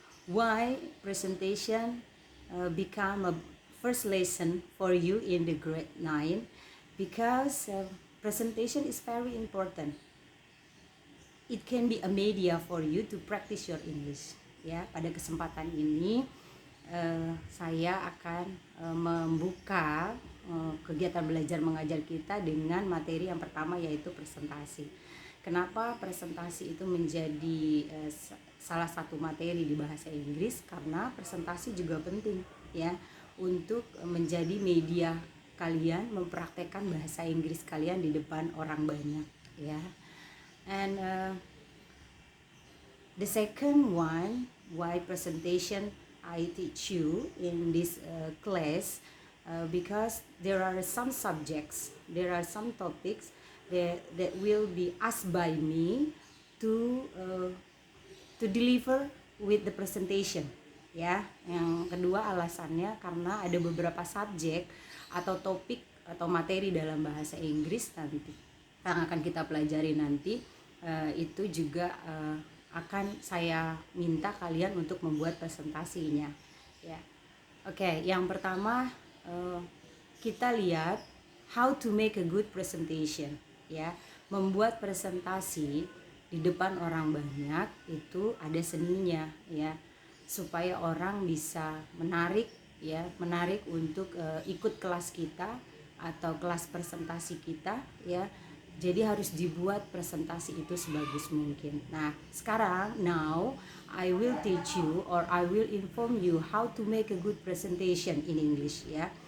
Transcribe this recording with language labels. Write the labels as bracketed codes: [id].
[en] Why presentation become a first lesson for you in the grade 9? Because presentation is very important. It can be a media for you to practice your English. [id] Ya, pada kesempatan ini saya akan membuka kegiatan belajar mengajar kita dengan materi yang pertama, yaitu presentasi. Kenapa presentasi itu menjadi salah satu materi di bahasa Inggris? Karena presentasi juga penting, ya, untuk menjadi media kalian mempraktekkan bahasa Inggris kalian di depan orang banyak, ya. [en] And the second one, why presentation I teach you in this class, because there are some subjects, there are some topics that will be asked by me to deliver with the presentation, ya. [id] Yang kedua alasannya karena ada beberapa subjek atau topik atau materi dalam bahasa Inggris nanti yang akan kita pelajari nanti, itu juga akan saya minta kalian untuk membuat presentasinya, ya. Oke, yang pertama kita lihat [en] how to make a good presentation, [id] ya. Membuat presentasi di depan orang banyak itu ada seninya, ya, supaya orang bisa menarik ya, menarik untuk ikut kelas kita atau kelas presentasi kita ya. Jadi harus dibuat presentasi itu sebagus mungkin. Nah, sekarang [en] now I will teach you or I will inform you how to make a good presentation in English ya.